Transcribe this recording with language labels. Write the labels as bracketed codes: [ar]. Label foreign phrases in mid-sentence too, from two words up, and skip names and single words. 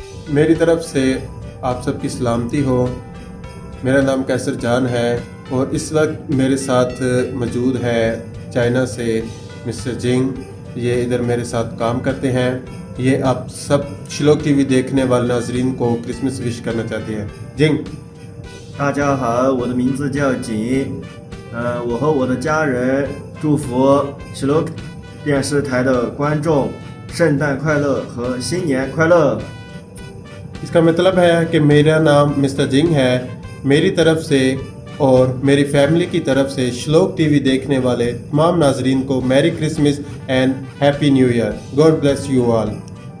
[ur] میری طرف سے آپ سب کی سلامتی ہو۔ میرا نام قیصر جان ہے اور اس وقت میرے ساتھ موجود ہے چائنا سے مسٹر جنگ. یہ ادھر میرے ساتھ کام کرتے ہیں۔ یہ آپ سب شلوک ٹی وی دیکھنے والے ناظرین کو کرسمس وش کرنا چاہتے ہیں. जिंग [zh] 大家好，我的名字叫景，我和我的家人祝福 Shaelokh 电视台的观众圣诞快乐和新年快乐。 [ur] اس کا مطلب ہے کہ میرا نام مسٹر جنگ ہے. میری طرف سے اور میری فیملی کی طرف سے شلوک ٹی وی دیکھنے والے تمام ناظرین کو [en] Merry Christmas and Happy New Year. God bless you all.